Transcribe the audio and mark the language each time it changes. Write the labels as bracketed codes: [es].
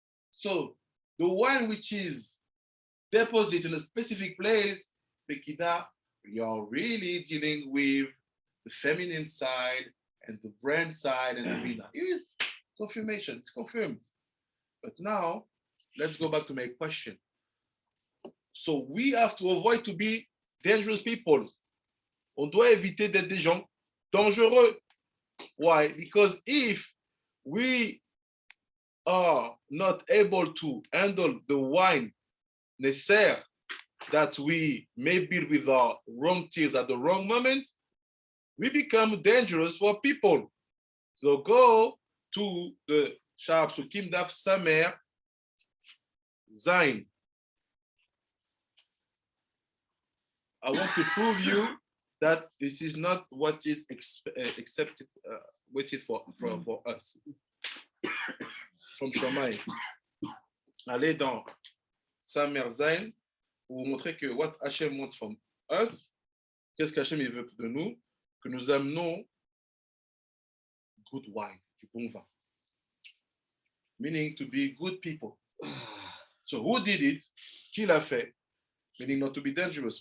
[en] So the one which is deposited in a specific place, Pekida, you're really dealing with the feminine side and the brand side and the Bina. It is confirmation, it's confirmed. But now, let's go back to my question. So we have to avoid to be dangerous people. [fr] On doit éviter d'être des gens dangereux. [en] Why? Because if we are not able to handle the wine necessaire that we may build with our wrong tears at the wrong moment, we become dangerous for people. So go to the Shab Sukim Daf Samer Zain. I want to prove you that this is not what is accepted, waited for us. From Shammai. [fr] Allez dans Samer Zain pour vous montrer que [en] what Hashem wants from us, [fr] qu'est-ce qu'Hashem veut de nous, que nous amenons [en] good wine, [fr] du bon vin. [en] Meaning to be good people. So who did it? [fr] Qui l'a fait? [en] Meaning not to be dangerous.